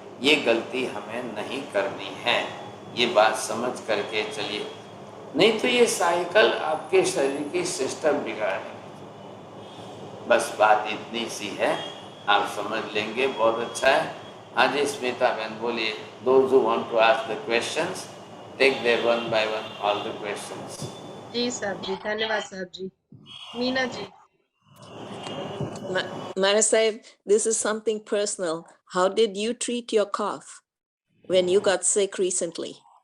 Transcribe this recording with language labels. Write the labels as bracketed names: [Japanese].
[Hindi] ये गलती हमें नहीं करनी है, ये बात समझ करके चलिए, नहीं तो ये साइकिल आपके शरीर की सिस्टम बिगाड़ेगी। बस बात इतनी सी है, आप समझ लेंगे, बहुत अच्छा है। हाँ जी स्मिता बहन बोलिए। [English] Those who want to ask the questions, take them one by one all the questions. [Hindi] जी साहब जी, धन्यवाद साहब जी। Meena ji. [English] Maharaj Sahib, this is something personal. How did you treat your cough when you got sick recently?